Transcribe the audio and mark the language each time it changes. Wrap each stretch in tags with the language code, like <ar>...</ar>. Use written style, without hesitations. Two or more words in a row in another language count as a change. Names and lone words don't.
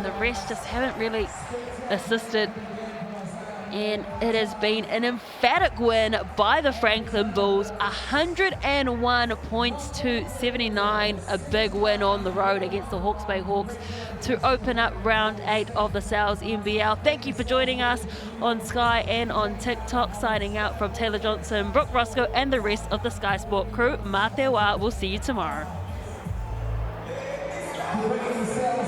<en>The rest just haven't really assisted. And it has been an emphatic win by the Franklin Bulls, 101 points to 79, a big win on the road against the Hawke's Bay Hawks to open up round 8 of the Sal's NBL. Thank you for joining us on Sky and on TikTok. Signing out from Taylor Johnson, Brooke Roscoe, and the rest of the Sky Sport crew.</en> <mi>Mā te wā,</mi> <en>we'll see you tomorrow.</en>